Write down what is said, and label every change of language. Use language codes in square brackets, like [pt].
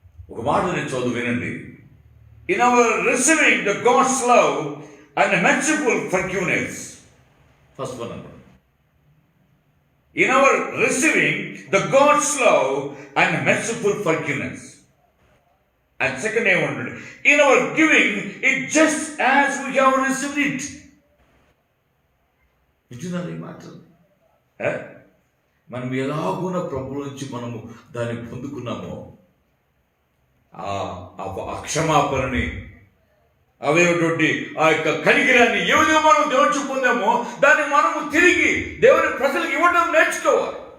[te] ఒక మాట నేను చదువు వినండి. [en] In our receiving the God's love and merciful forgiveness. First one [te] అన్నమాట. [en] In our receiving the God's love and merciful forgiveness. And second [te] ఏమంటాడు? [en] In our giving it just as we have received it. [te] వింటున్నారు ఈ మాటలు? మనం ఎలాగున్న ప్రభు నుంచి మనము దాన్ని పొందుకున్నామో, ఆ క్షమాపణని, అవేటువంటి ఆ యొక్క కనికరాన్ని ఏ విధంగా మనం దేవుడు పొందామో దాన్ని మనము తిరిగి దేవుని ప్రజలకు ఇవ్వడం నేర్చుకోవాలి.